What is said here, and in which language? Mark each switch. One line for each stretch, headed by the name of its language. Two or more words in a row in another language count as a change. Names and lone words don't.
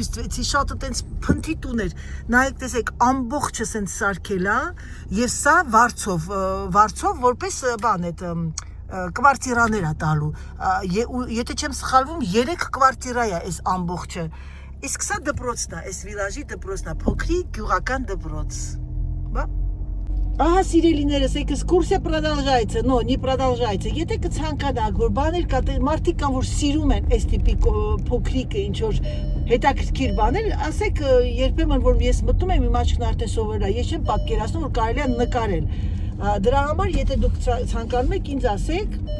Armenian: ցույց տվեցի, շատ այտենց փնթի տուներ։ Նայեք, տեսեք, ամբողջը սենց սարքել է եւ սա վարձով որպես բան այդ կվարտիրաներ է տալու։ Եթե չեմ սխալվում, 3 կվարտիրա է այս ամբողջը։ Իսկ սա դպրոցն է, այս վիլաժի դպրոցն է, փոքրիկ գյուղական դպրոց։ Բա Ահա, սիրելիներս, էքսկուրսիա
Russian: продолжается, но не продолжается։
Armenian: Եթե կցանկանաք, որ բաներ կա, մարդիկ կան, որ սիրում են այս տիպի փոքրիկ ինչ-որ հետաքրքիր բաներ, ասեք երբեմն, որ ես մտնում եմ, իմ աչքն արդեն սովորել է, ես չեմ պատկերացնում, որ կարելի է նկարել։ Դրա համար, եթե դուք ցանկանում եք, ինձ ասեք,